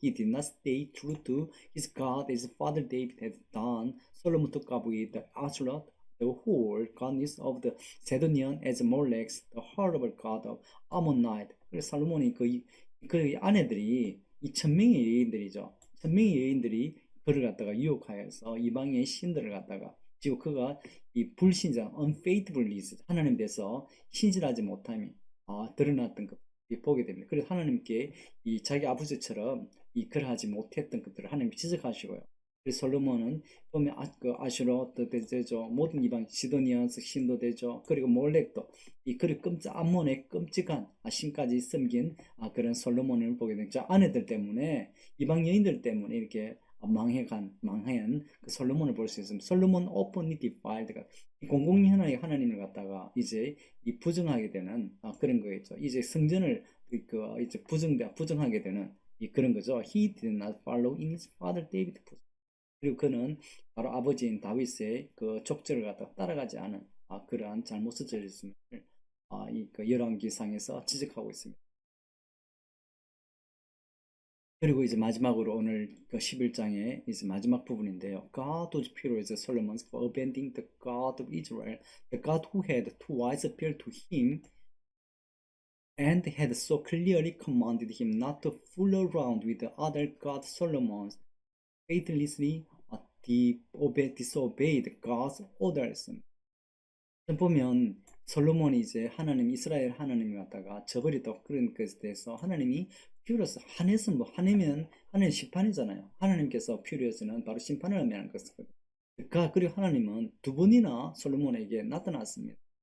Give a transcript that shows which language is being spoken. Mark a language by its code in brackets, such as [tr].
[en] He did not stay true to his God as his father David had done. Solomon took up with the Ashtoreth, the whole goddess of the Sidonian, as Molech, the horrible god of Ammonite. [ko] 그래서 살로몬이 그 아내들이 이 천명의 여인들이죠. 천명의 여인들이 그를 갖다가 유혹하여서 이방의 신들을 갖다가 지금 그가 이 불신자 unfaithfulness 하나님 대해서 신실하지 못함이 드러났던 것 보게 됩니다. 그래서 하나님께 이 자기 아버지처럼 그러하지 못했던 것들을 하나님 지적하시고요. 그래서 솔로몬은 보면 아슈로도 되죠. 모든 이방 시도니아스 신도 되죠. 그리고 몰렉도 그리고 암몬의 끔찍한 신까지 섬긴 그런 솔로몬을 보게 되죠. 아내들 때문에 이방 여인들 때문에 이렇게 망한 그 솔로몬을 볼 수 있습니다. 솔로몬 [en] openly defiled [ko] 공공연하게 하나님을 갖다가 이제 부정하게 되는 그런 거겠죠. 이제 성전을 이제 부정하게 되는 그런 거죠. [en] He did not follow in his father David's footsteps. [ko] 그리고 그는 바로 아버지인 다윗의 그 족절을 갖다 따라가지 않은 그러한 잘못을 저질렀음을 이그 열왕기상에서 지적하고 있습니다. 그리고 이제 마지막으로 오늘 그 11장의 이제 마지막 부분인데요. [en] God was furious at Solomon for abandoning the God of Israel, the God who had twice appeared to him and had so clearly commanded him not to fool around with the other gods. Solomon faithlessly disobeyed God's orders. [ko] 보면 솔로몬이 이제 하나님 이스라엘 하나님을 갖다가 저버렸다고 그런 것에 대해서 하나님이 퓨리어스 한해서 뭐 한해면 하나님 심판이잖아요. 하나님께서 퓨리어스는 바로 심판을 의미하는 것이거든요. 그리고 하나님은 두 번이나 솔로몬에게 나타났습니다.